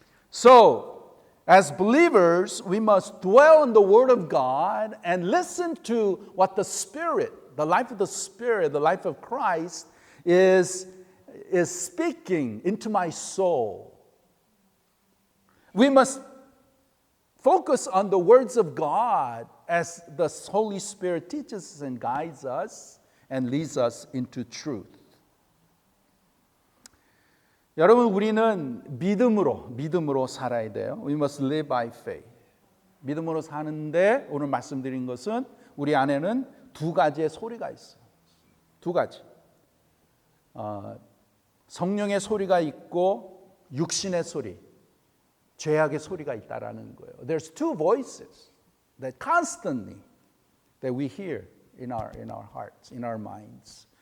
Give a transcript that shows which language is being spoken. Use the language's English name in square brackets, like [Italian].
[English] So, as believers, we must dwell in the Word of God and listen to what the Spirit, the life of the Spirit, the life of Christ is speaking into my soul. We must focus on the words of God as the Holy Spirit teaches us and guides us and leads us into truth. [Korean] 여러분 우리는 믿음으로 살아야 돼요. [English] We must live by faith. [Korean] 믿음으로 사는데 오늘 말씀드린 것은 우리 안에는 두 가지의 소리가 있어요. 두 가지. 성령의 소리가 있고 육신의 소리, 죄악의 소리가 있다라는 거예요. [English] There's two voices that constantly that we hear in our hearts, in our minds.